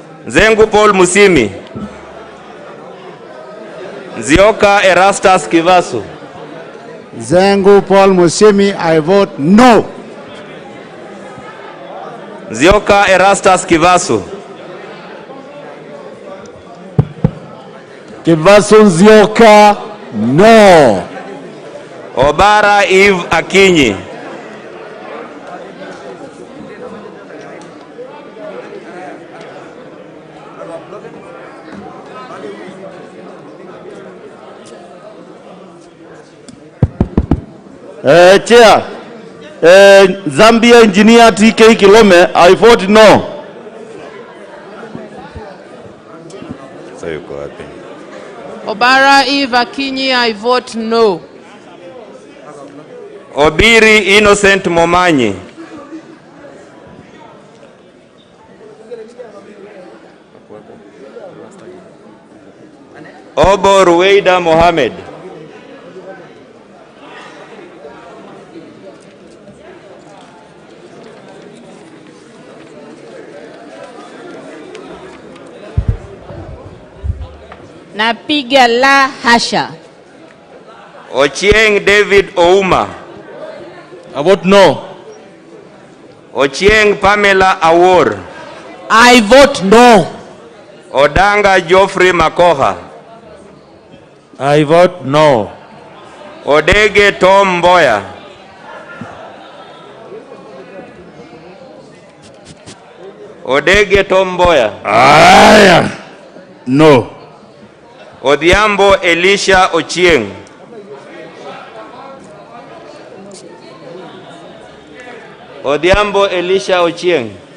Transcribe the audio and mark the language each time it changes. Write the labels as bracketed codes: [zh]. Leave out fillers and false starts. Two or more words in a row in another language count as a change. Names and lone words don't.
[en] Nzengu Paul Musimi. Nzioka Erastus Kivasu. Zengu Paul Musimi, I vote no. Nzioka Erastus Kivasu. Kivasu Nzioka, no. Obara Eve Akinyi. Chair, Zambia Engineer TK Kilome, I vote no. Obara Eve Akinyi, I vote no. Obiri Innocent Momanyi. Obo Ruweida Mohammed. [sw] Napiga la hasha. [en] Ochieng David Ouma. I vote no. Ochieng Pamela Awor. I vote no. Odanga Geoffrey Makoha. I vote no. Odege Tom Mboya. Odege Tom Mboya. No. Odhiambo Elisha Ochieng. Odhiambo Elisha Ochieng.